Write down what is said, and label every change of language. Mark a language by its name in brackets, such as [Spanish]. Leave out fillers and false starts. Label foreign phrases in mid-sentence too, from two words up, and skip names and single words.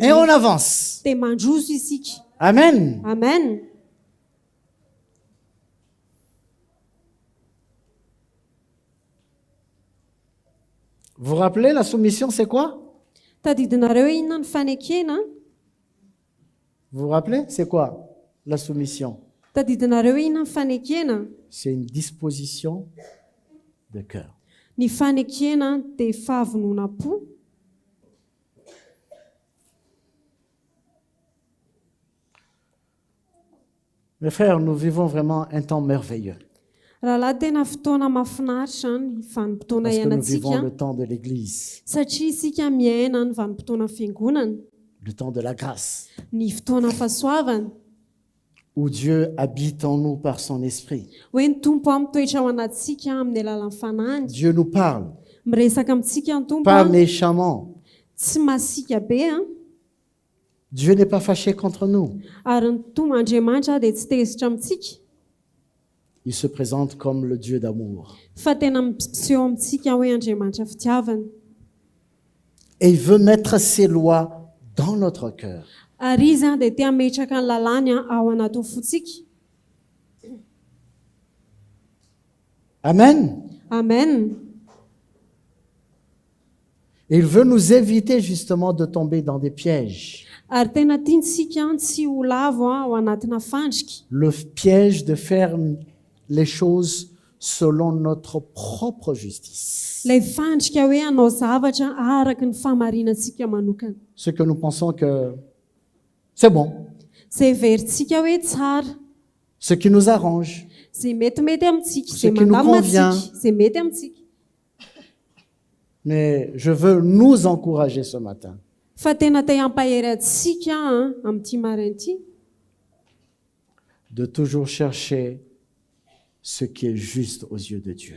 [French] Et on avance. [Malagasy] dia mandroso isika. [French] Amen. [Malagasy] Amen. [French] Vous vous rappelez, la soumission, c'est quoi? [Malagasy] Tadidinareo hoe inona ny fanekena? [French] Vous vous rappelez, c'est quoi la soumission? [Malagasy] Tadidinareo hoe inona ny fanekena? [French] C'est une disposition de cœur. [Malagasy] Ny fanekena dia fahavonona-po. [French] Mes frères, nous vivons vraiment un temps merveilleux [Malagasy] Rahalahy tena fotoana mahafinaritra ny vanim-potoana [French] parce que nous vivons [Malagasy] iainantsika [French] le temps de l'Église, [Malagasy] satria isika miaina ny vanim-potoana fiangonana, [French] le temps de la grâce, [Malagasy] ny fotoana fahasoavana, [French] où Dieu habite en nous par son esprit. [Malagasy] hoe ny tompo mitoetra ao anatsika amin'ny alalan'ny fanahiny. [French] Dieu nous parle, [Malagasy] Miresaka amintsika ny tompo [French] pas méchamment. [Malagasy] tsy masika be [French] Dieu n'est pas fâché contre nous. [Malagasy] ary ny tompo Andriamanitra dia tsy tezitra amintsika [French] Il se présente comme le Dieu d'amour. [Malagasy] fa tena miseho amintsika hoe Andriamanitra fitiavana. [French] Et il veut mettre ses lois dans notre cœur. [Malagasy] Ary izy dia tia metraka ny lalàny ao anatin'ny fotsika. [French] Amen. [Malagasy] Amen. [French] Et il veut nous éviter justement de tomber dans des pièges. [Malagasy] Ary tena tiantsika tsy ho lavo ao anatina fandrika. [French] Le piège de faire les choses selon notre propre justice. [Malagasy] Ilay fandrika hoe hanao zavatra araka ny fahamarinantsika manokana. [French] Ce que nous pensons que c'est bon, [Malagasy] Izay verintsika hoe tsara, [French] ce qui nous arrange. [Malagasy] izay metimety amintsika, [French] Ce [Malagasy] izay [French] qui nous [Malagasy] mandamina [French] convient. [Malagasy] antsika, izay mety amintsika. [French] Mais je veux nous encourager ce matin [Malagasy] Fa tena te hampahery antsika amin'ity maraina ity [French] de toujours chercher ce qui est juste aux yeux de Dieu.